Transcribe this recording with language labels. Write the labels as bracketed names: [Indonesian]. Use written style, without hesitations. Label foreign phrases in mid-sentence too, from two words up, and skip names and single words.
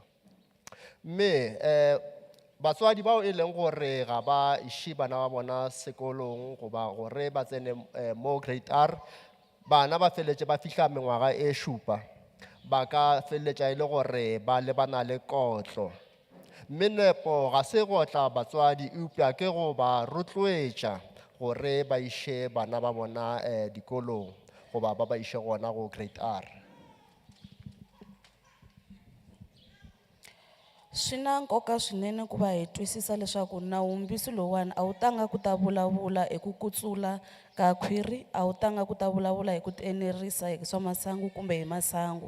[Northern Sotho] Mme batswadi bao e leng gore ga ba iše bana ba bona sekolong goba gore ba tsene mo grade R, bana ba feletše ba fihla mengwaga e šupa ba ka feletša e le gore ba lebana le kotlo. Mme nepo ga se go tla batswadi eupša ke go ba rotloetša gore ba iše bana ba bona dikolong goba ba iše gona go grade R. [Tsonga] Swi na nkoka swinene ku va hi twisisa leswaku nawumbisi lowuwani a wu tanga ku ta vulavula hi ku kutsula ka khwiri, a wu tanga ku ta vulavula hi ku enerisa hi swa masangu kumbe hi masangu.